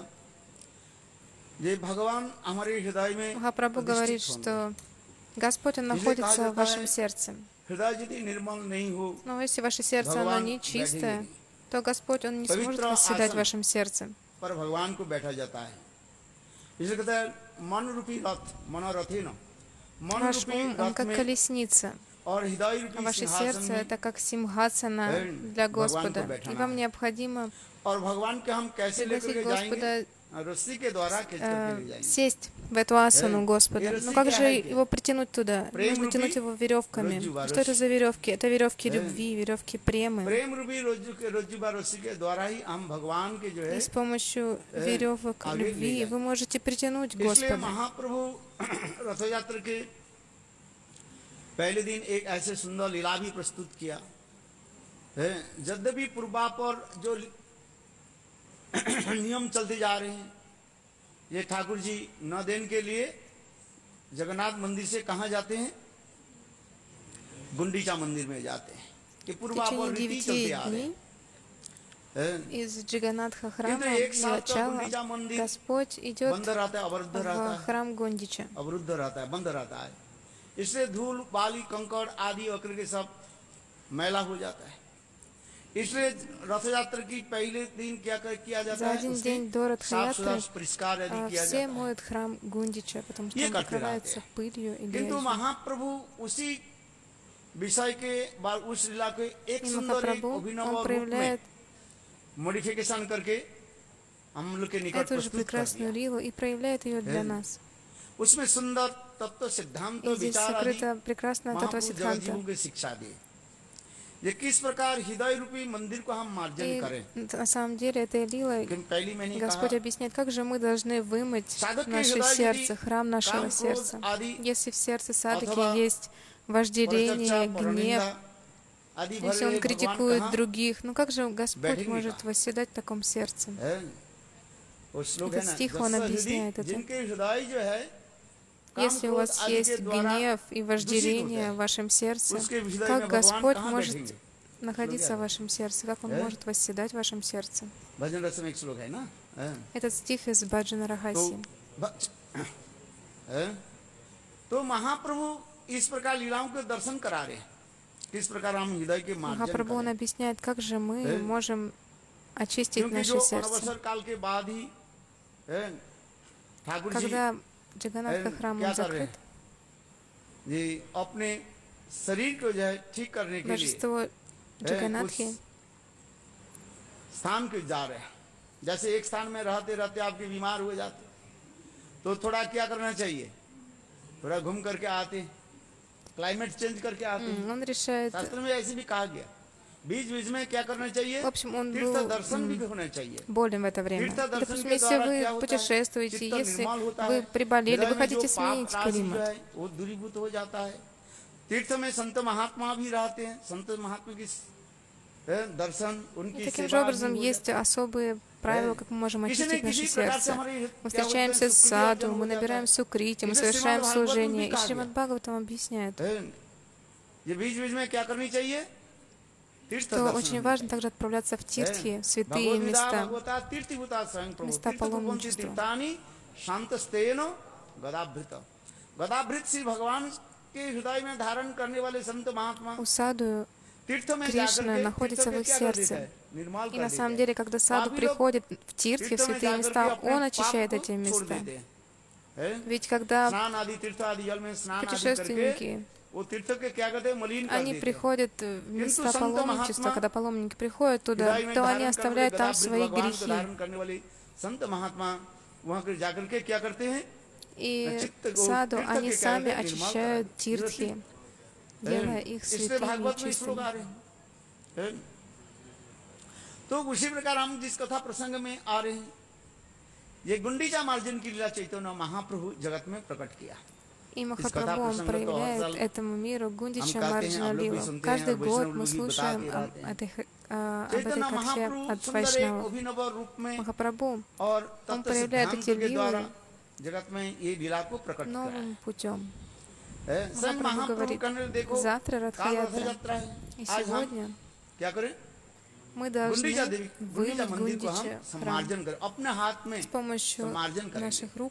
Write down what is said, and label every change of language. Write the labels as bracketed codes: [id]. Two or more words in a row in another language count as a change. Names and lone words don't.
[hi] ये भगवान हमारे हृदय में [ru] Махапрабху говорит, что Господь, Он находится в вашем сердце. [hi] हृदय यदि निर्मल नहीं हो, [ru] Но если ваше сердце, оно не чистое, то Господь, Он не сможет восседать в вашем сердце. [hi] पर भगवान को बैठा जाता है। इसलिए कहता है मन रूपी रथ, मनोरथी न, मन [ru] Ваш [hi] रूपी [ru] ум, он [hi] रथ [ru] как [hi] में [ru] колесница, [hi] और हृदय [ru] а [hi] रूपी [ru] ваше [hi] सिंहासन [ru] сердце [hi] में [ru] это как симхасана для Господа. И вам необходимо [hi] और भगवान के हम कैसे लेकर [ru] пригласить [hi] के जाएंगे? [ru] Господа [hi] रस्सी के द्वारा खींच करके ले जाएंगे। [ru] сесть в эту асану Господа. Но как же его притянуть туда? Нужно тянуть его веревками. Что это за веревки? Это веревки любви, веревки премы. [hi] प्रेम रूपी रोजुबा रस्सी के द्वारा ही हम भगवान के जो है [ru] И с помощью веревок любви вы можете притянуть [hi] इसलिए [ru] Господа. [hi] महाप्रभु रथ यात्रा के पहले दिन एक ऐसे सुंदर लीला भी प्रस्तुत किया है। यद्यपि पूर्वापर जो नियम चलते जा रहे हैं, ये ठाकुर जी न देन के लिए जगन्नाथ मंदिर से कहाँ जाते हैं? गुंडीचा मंदिर में जाते हैं। ये [ru] В [hi] पूर्वापर [ru] течение [hi] रीति [ru] 9 [hi] चलते आ रहे [ru] дней [hi] हैं। [ru] из Джаганатха храма [hi] किंतु एक साल तक [ru] Нилачала [hi] गुंडीचा मंदिर [ru] Господь идет [hi] बंद रहता है, अवरुद्ध रहता [ru] в [hi] है, [ru] храм Гондича. [hi] अवरुद्ध रहता है, बंद रहता है। इससे धूल बाली कंकड़ आदि अकर के सब मैला हो जाता है। इसलिए रथ यात्रा की पहले दिन किया जाता [ru] За [hi] है? [ru] один [hi] उसकी [ru] день до [hi] साफ सुथरा [ru] Радха-ятры [hi] परिष्कार यदि किया [ru] все [hi] जाता है। [ru] моют храм Гундича, потому что [hi] ये [ru] он [hi] करते [ru] покрывается [hi] रहते हैं। [ru] пылью и [hi] किंतु [ru] грязью. [hi] महाप्रभु उसी विषय के बाद उस लीला के एक [ru] И [hi] सुंदर एक [ru] Махапрабху, [hi] अभिनव [ru] он [hi] रूप में [ru] проявляет [hi] मॉडिफिकेशन करके हम लोग के निकट [ru] эту же [hi] प्रस्तुत कर [ru] прекрасную [hi] दिया। [ru] лилу и проявляет ее для нас. [hi] उसमें सुंदर तत्व सिद्धांत [ru] И здесь [hi] विचार आदि [ru] сокрыта прекрасная татва [hi] महाप्रभु जगत [ru] Сиддханта. [hi] जीवों की शिक्षा दी। ये किस प्रकार हृदय रूपी मंदिर को हम मार्जन [ru] И [hi] करें? [ru] на самом деле этой лилой [hi] लेकिन पहली मैंने [ru] Господь [hi] कहा [ru] объясняет, как же мы должны вымыть [hi] साधक के [ru] наше [hi] हृदय [ru] сердце, [hi] यदि [ru] храм нашего [hi] काम, [ru] сердца. [hi] क्रोध आदि [ru] Если в сердце садхаки [hi] अथवा [ru] есть вожделение, [hi] परचर्चा, [ru] гнев, [hi] परनिंदा आदि [ru] если [hi] भरे [ru] он [hi] भगवान [ru] критикует [hi] कहाँ [ru] других, ну как же Господь [hi] बैठेंगे [ru] может [hi] कहाँ? [ru] восседать в таком сердце? [hi] है? वो श्लोक है [ru] Этот [hi] ना, [ru] стих, он [hi] दस [ru] объясняет [hi] हृदय, [ru] это. [hi] जिनके हृदय जो है काम, [ru] Если у [hi] क्रोध [ru] вас [hi] आदि के [ru] есть [hi] द्वारा [ru] гнев и [hi] दूषित [ru] вожделение [hi] होता [ru] в [hi] है, [ru] вашем сердце, [hi] उसके हृदय में [ru] как [hi] भगवान [ru] Господь [hi] कहाँ [ru] может [hi] बैठेंगे? [ru] находиться в вашем сердце, как Он может восседать в вашем сердце? [hi] भजन रस में एक श्लोक है ना, है? [ru] Этот стих из Баджана [hi] तो [ru] Рахаси. [hi] तो महाप्रभु इस प्रकार लीलाओं के दर्शन करा रहे हैं, किस प्रकार हम हृदय के मार्जन [ru] Махапрабху, он [hi] करें, [ru] объясняет, как же мы можем очистить [hi] क्योंकि [ru] наше [hi] जो [ru] сердце. [hi] अनवसर काल के बाद ही ठाकुर जी [ru] Когда Джаганатха храм [hi] क्या [ru] он [hi] कर रहे [ru] закрыт, [hi] हैं जी, अपने शरीर को जो है ठीक करने के लिए [ru] божество Джаганатхи [hi] उस स्थान के जा रहे हैं। जैसे एक स्थान में रहते रहते आपके बीमार हो जाते तो थोड़ा क्या करना चाहिए, थोड़ा घूम करके आते, [en] climate change [hi] करके आते। [ru] он решает. [hi] शास्त्र में ऐसे भी कहा गया, बीच बीच में क्या करना चाहिए, [ru] В общем, он [hi] तीर्थ [ru] был [hi] दर्शन भी होना चाहिए। [ru] болен в это время. Допустим, если вы путешествуете, если вы приболели, вы хотите сменить климат. [hi] वो दूरीभूत हो जाता है। तीर्थ में संत महात्मा भी रहते हैं, संत महात्मा की दर्शन, उनकी [ru] Таким же образом, есть особые правила, как мы можем очистить наше сердце. Мы встречаемся с саду, мы набираем сукрити, мы совершаем служение. И Шримад Бхагаватам объясняет, [hi] ये बीच बीच में क्या करनी चाहिए, तीर्थ [ru] что очень важно также отправляться в тиртхи, святые места, места паломничества. [hi] गदाभृत श्री भगवान के हृदय में धारण करने वाले संत महात्मा [ru] У саду [hi] तीर्थ में [ru] Кришна [hi] जाकर [ru] находится в их [hi] क्या कर देता [ru] сердце. [hi] है, निर्मल [ru] И [hi] कर [ru] на [hi] देता [ru] самом [hi] है। [ru] деле, когда саду приходит в тиртхи, в святые места, он очищает эти места. Ведь когда [hi] स्नान आदि तीर्थ आदि जल में स्नान आदि करके [ru] путешественники, [hi] वो तीर्थ के क्या कहते हैं, मलिन कर [ru] они [hi] देते हैं। [ru] приходят в места паломничества, когда паломники приходят туда, [hi] हृदय में [ru] то они [hi] धारण [ru] оставляют [hi] करने [ru] там [hi] वाले [ru] свои [hi] भगवान को [ru] грехи. [hi] धारण करने वाले संत महात्मा वहां कर जाकर के क्या करते हैं, [ru] И саду они сами очищают тиртхи, делая их [hi] इसलिए [ru] святыми [hi] भागवत [ru] и [hi] में श्लोक [ru] чистыми. [hi] आ रहे हैं। तो उसी प्रकार हम जिस कथा प्रसंग में आ रहे हैं, ये गुंडीचा मार्जन की लीला चैतन्य महाप्रभु जगत में प्रकट किया। [ru] И Махапрабху, он проявляет этому миру Гундича Марджана Лилу. Каждый год мы слушаем об этой катхе от Вайшнава. Махапрабху, он проявляет эти лилы [hi] जगत में ये लीला को प्रकट किया [ru] новым путем. [hi] है। स्वयं [ru] Махапрабху говорит, [hi] देखो [ru] завтра [hi] काल रथ [ru] Радха-ятра, [hi] यात्रा है, [ru] и [hi] आज हम [ru] сегодня [hi] क्या करें, [ru] мы [hi] गुंडीचा [ru] должны [hi] देवी, गुंडीचा [ru] вымыть [hi] मंदिर को हम [ru] Гундича храм. [hi] सम्मार्जन करें, अपने हाथ में [ru] С помощью [hi] सम्मार्जन करेंगे। [ru] наших рук